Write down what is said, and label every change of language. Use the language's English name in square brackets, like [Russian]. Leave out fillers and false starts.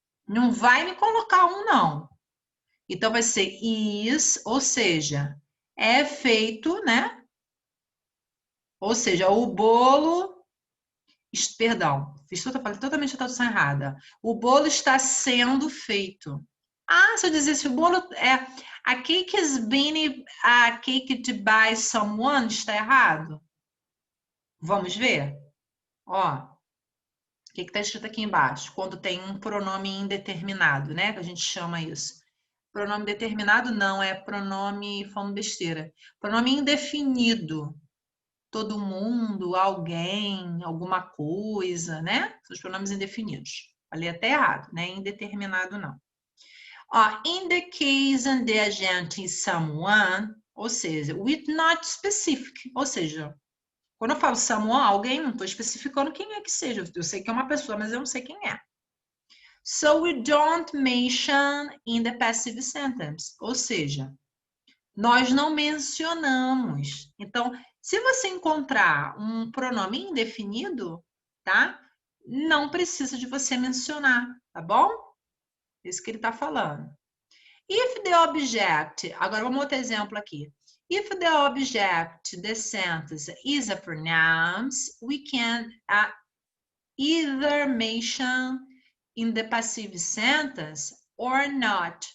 [Portuguese] Não vai me colocar um, não. Então, vai ser is, ou seja, é feito, né? Ou seja, o bolo... Perdão, falei totalmente a tradução errada. O bolo está sendo feito. Ah, se eu dissesse o bolo é... [English] A cake is being a cake to by someone, está errado? [Portuguese] Vamos ver? Ó, o que está escrito aqui embaixo? Quando tem um pronome indeterminado, né? Que a gente chama isso. Pronome determinado não, é pronome, falando besteira. Pronome indefinido. Todo mundo, alguém, alguma coisa, né? São os pronomes indefinidos. Falei até errado, né? Indeterminado não. Ó, [English] in the case and the agent is someone, [Portuguese] ou seja, [English] with not specific, [Portuguese] ou seja, quando eu falo someone, alguém, não estou especificando quem é que seja. Eu sei que é uma pessoa, mas eu não sei quem é. [English] So we don't mention in the passive sentence. [Portuguese] Ou seja, nós não mencionamos. Então, se você encontrar um pronome indefinido, tá? Não precisa de você mencionar, tá bom? Isso que ele está falando. [English] If the object, [Portuguese] agora vamos outro exemplo aqui. [English] If the object, the sentence, is a pronoun, we can either mention in the passive sentence or not.